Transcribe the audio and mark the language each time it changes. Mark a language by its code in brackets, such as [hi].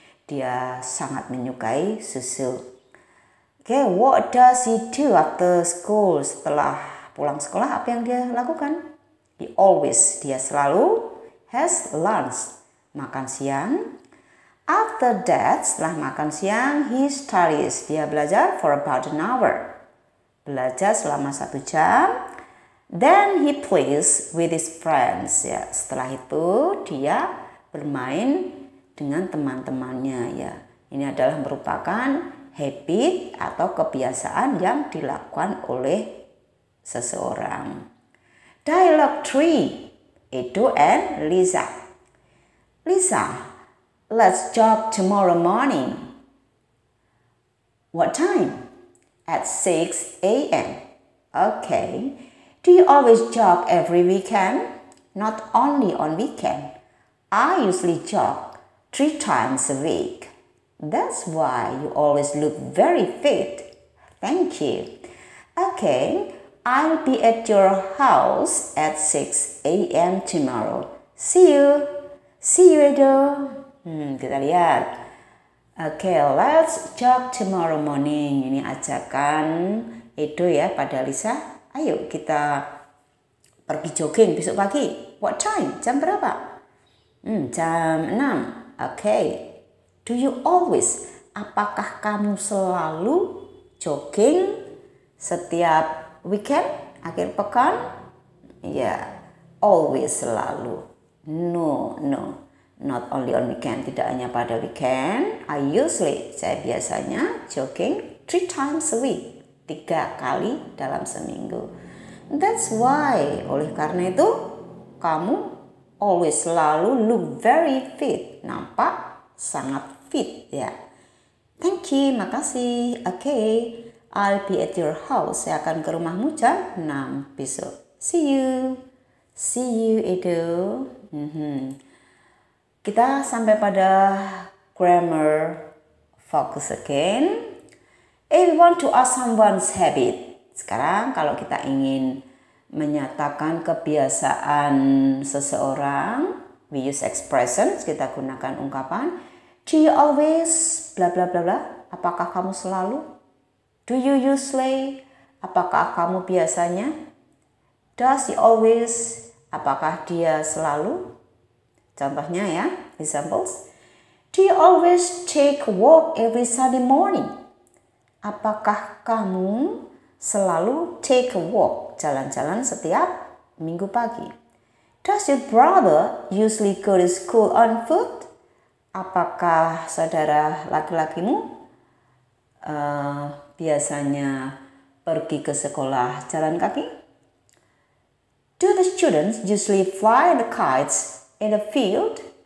[id] Dia sangat menyukai susu. [en] Okay, what does he do after school? [id] Setelah pulang sekolah, apa yang dia lakukan? Dia selalu [en] has lunch. [id] Makan siang. [en] After that, [id] setelah makan siang, [en] he studies. [id] Dia belajar [en] for about an hour. [id] Belajar selama 1 jam. [en] Then he plays with his friends. [id] Ya, setelah itu dia bermain dengan teman-temannya. Ya, ini adalah merupakan habit atau kebiasaan yang dilakukan oleh seseorang. [en] Dialogue 3. Edo and Lisa. Lisa, let's jog tomorrow morning. What time? At 6 a.m. Okay. Do you always jog every weekend? Not only on weekend. I usually jog 3 times a week. That's why you always look very fit. Thank you. Okay, I'll be at your house at 6 a.m. tomorrow. See you. See you, Edo. [id] Kita lihat. [en] Okay, let's jog tomorrow morning. [id] Ini ajakan Edo ya pada Lisa. Ayo kita pergi jogging besok pagi. [en] What time? [id] Jam berapa? Jam 6. [en] Okay. Do you always? [id] Apakah kamu selalu jogging setiap weekend? Akhir pekan? Ya, always, selalu. No. [en] Not only on weekend. [id] Tidak hanya pada weekend. Saya biasanya jogging [en] 3 times a week. [id] 3 kali dalam seminggu. [en] That's why, [id] oleh karena itu, kamu always selalu [en] look very fit. [id] Nampak sangat fit ya. [en] Thank you, [id] makasih. [en] Okay, I'll be at your house. [id] Saya akan ke rumahmu jam 6 besok. [en] See you. See you, Edo. [id] Kita sampai pada grammar focus again. [en] If we want to ask someone's habit. [id] Sekarang kalau kita ingin menyatakan kebiasaan seseorang, [en] we use expressions, [id] kita gunakan ungkapan. [en] Do you always bla bla bla bla? [id] Apakah kamu selalu? [en] Do you usually? [id] Apakah kamu biasanya? [en] Does he always? [id] Apakah dia selalu? Contohnya ya, examples. [en] Do you always take a walk every Sunday morning? [id] Apakah kamu selalu [en] take a walk, [id] jalan-jalan setiap minggu pagi? [en] Does your brother usually go to school on foot? [id] Apakah saudara laki-lakimu biasanya pergi ke sekolah jalan kaki? [en] Do the students usually fly the kites in the field?